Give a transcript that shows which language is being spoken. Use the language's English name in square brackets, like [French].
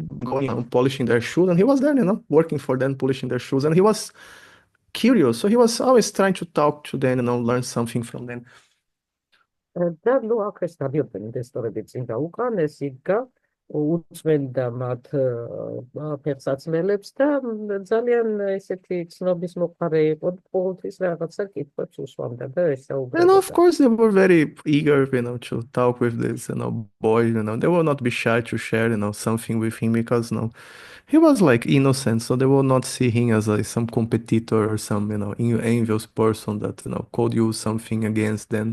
[English] going polishing their shoes, and he was there, working for them, polishing their shoes, and he was curious, so he was always trying to talk to them, learn something from them. [Georgian] და ნუ აქ ეს გადიოდნენ ინვესტორები წინ და უკან ეს იდგა უწმენდა მათ ფეხსაცმელებს და ძალიან ესეთი ცნობის მოყარე იყო და ყოველთვის რაღაცა კითხვებს უსვამდა და [English] And of [Georgian] ესაუბრებოდა. [English] course, they were very eager, to talk with this, boy. They will not be shy to share, something with him because, he was like innocent, so they will not see him as some competitor or some, envious person that, could use something against them.